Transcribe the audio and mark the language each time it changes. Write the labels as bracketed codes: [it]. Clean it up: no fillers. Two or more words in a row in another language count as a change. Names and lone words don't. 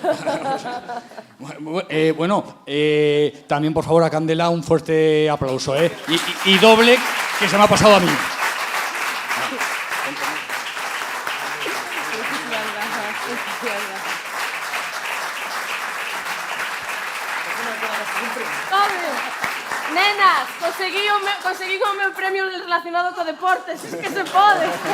[es] También por favor a Candela un fuerte aplauso, y doble que se me ha pasado a mí. [gl] Nenas, conseguí o meu premio relacionado co deportes, es que se pode.